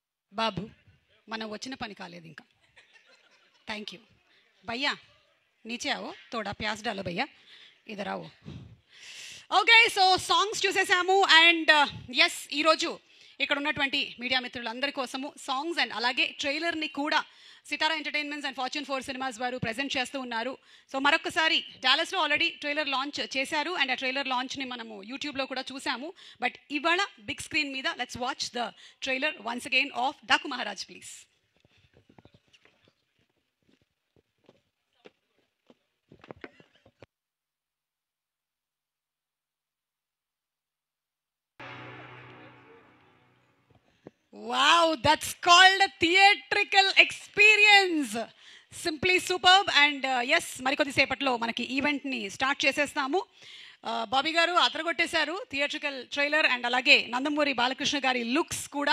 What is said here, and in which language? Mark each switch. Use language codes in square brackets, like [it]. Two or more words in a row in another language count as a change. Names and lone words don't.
[te] బాబు మనం వచ్చిన పని కాలేదు ఇంకా. [en] thank you [te] భయ్యా. [hi] नीचे आओ, थोड़ा प्याज डालो भैया, इधर आओ. [en] okay, so songs [te] చూసేసాము. అండ్ ఎస్, ఈరోజు ఇక్కడ ఉన్నటువంటి మీడియా మిత్రులందరి కోసము [en] songs and [te] అలాగే ట్రైలర్ని కూడా సితారా ఎంటర్టైన్మెంట్స్ అండ్ ఫార్చ్యూన్ 4 సినిమాస్ వారు ప్రజెంట్ చేస్తూ ఉన్నారు. సో మరొకసారి డాలస్లో [en] already trailer launch [te] చేశారు అండ్ ఆ ట్రైలర్ లాంచ్ని మనము యూట్యూబ్లో కూడా చూసాము. [en] బట్ ఇవాళ big screen మీద let's watch the trailer once again of Daku Maharaj please. Wow, that's called a theatrical experience. Simply superb. And yes, [te] మరికొద్ది సేపట్లో మనకి ఈవెంట్ని స్టార్ట్ చేసేస్తాము. బాబీ గారు అదరగొట్టేశారు [en] theatrical trailer and [te] అలాగే నందమూరి బాలకృష్ణ గారి లుక్స్ కూడా.